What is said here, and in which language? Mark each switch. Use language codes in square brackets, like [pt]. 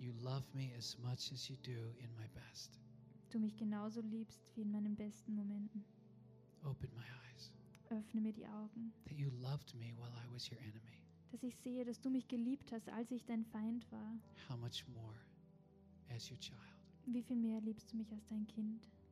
[en] You love me as much as you do in my best. [de] Du mich genauso liebst wie in meinen besten Momenten. [en] Open my eyes. [de] Öffne mir die Augen. [en] That you loved me while I was your enemy. [de] Dass ich sehe, dass du mich geliebt hast, als ich dein Feind war. [en] How much more as your child. [de] Wie viel mehr liebst du mich als dein Kind?